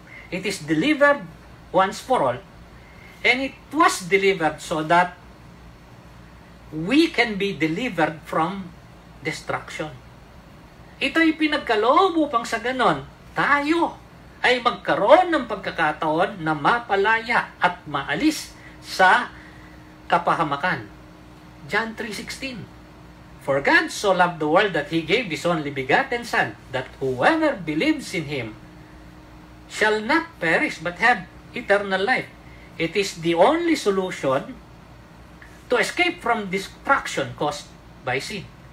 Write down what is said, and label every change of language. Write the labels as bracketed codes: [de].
[en] It is delivered once for all, and it was delivered so that we can be delivered from destruction. [tl] Ito ay pinagkaloob upang sa ganon, tayo ay magkaroon ng pagkakataon na mapalaya at maalis sa kapahamakan. [en] John 3:16. For God so loved the world that He gave His only begotten Son, that whoever believes in Him shall not perish but have eternal life. It is the only solution to escape from destruction caused by sin.